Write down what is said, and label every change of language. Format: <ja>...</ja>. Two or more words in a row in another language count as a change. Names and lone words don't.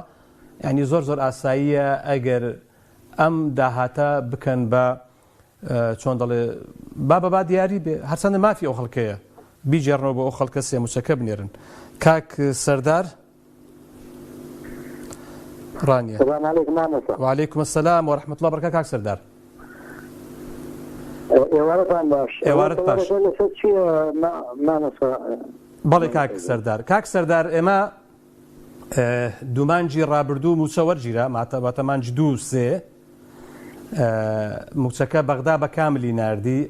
<ckb>یعنی زۆر ئاساییە ئەگەر ئەم داهاتە بکەن بە چۆن دەڵێ با دیاری بێ هەرچەندە مافی ئەو خەڵکەیە بیجێڕنەوە بۆ ئەو خەڵکە سێ موچەکە بنێرن. کاک سەردار ڕانیە.</ckb> <ar>وعليكم السلام ورحمة الله وبركاته.</ar> <ckb>کاک سەردار ئێوارەتان باش. ئێوارەت باش. بەڵێ کاک سەردار. کاک سەردار ئێمە دوومانجی ڕابردوو موچە وەرگیرە ماتە مانج 2-3 موچەکە بەغدا بە کاملی ناردی.</ckb>